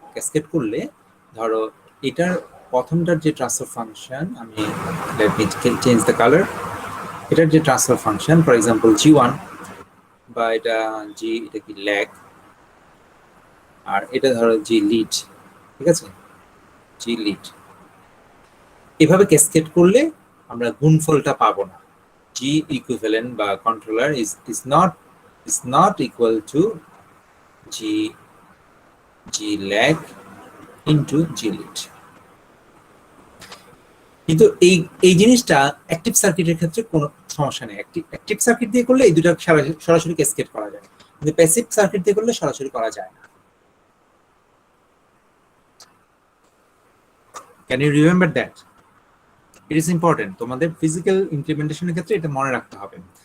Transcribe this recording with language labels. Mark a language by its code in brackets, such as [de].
[bn] Cascade করলে ধরো এটার প্রথমটার যে ট্রান্সফার ফাংশন, আমি let me change the colour, এটার যে transfer function for example G1 বা এটা এটা কি ল্যাগ, আর এটা ধরো G লিড, ঠিক আছে, G লিড, এভাবে ক্যাসকেড করলে আমরা গুণফলটা পাবো না। [en] G equivalent বা controller is not equal to G lag into G lead। [bn] কিন্তু এই জিনিসটা অ্যাক্টিভ সার্কিটের ক্ষেত্রে কোনো সমস্যা নেই। অ্যাক্টিভ সার্কিট দিয়ে করলে এই দুটো সরাসরি ক্যাসকেড করা যায়, কিন্তু প্যাসিভ সার্কিট দিয়ে করলে সরাসরি করা যায় না। [en] Can you remember that? It is important. [bn] তোমাদের ফিজিক্যাল ইমপ্লিমেন্টেশনের ক্ষেত্রে এটা মনে রাখতে হবে।